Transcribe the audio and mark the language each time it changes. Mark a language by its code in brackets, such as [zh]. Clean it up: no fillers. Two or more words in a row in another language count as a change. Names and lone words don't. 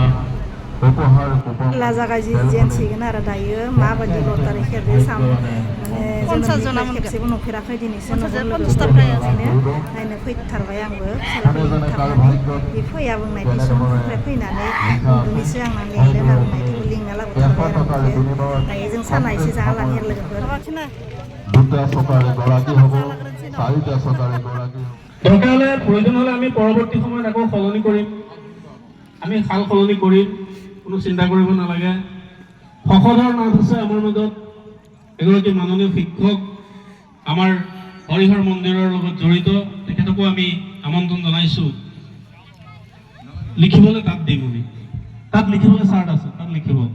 [brx] खेला जागायजेनसिगोन आरो दायो माबायदि लटारि खेल बे माने जों खेबसेबो नुफेराखै दिनैसो नुगोन लोगोफोर बेनिखायनो नायनो फैथारबाय आंबो फिसालाखौ लिंथारनानै बे फैया बुंनायनि समनिफ्राय फैनानै उन्दुनोसो आंना लेंदों आरो बुंनायखौ लिंना लाबोथारबाय आरो दायो जों साना एसे जागा लानि आरो लोगोफोर [as] দৰকাৰ হ'লে প্ৰয়োজন হ'লে আমি পৰৱৰ্তী সময়ত আকৌ সলনি কৰিম আমি সাল সলনি কৰিম কোনো চিন্তা কৰিব নালাগে ফখদৰ নাথ আছে আমাৰ মাজত এগৰাকী মাননীয় শিক্ষক আমাৰ হৰিহৰ মন্দিৰৰ লগত জড়িত তেখেতকো আমি আমন্ত্ৰণ জনাইছো লিখিবলৈ তাত দিম আমি তাত লিখিবলৈ চাৰ্ট আছে তাত লিখিব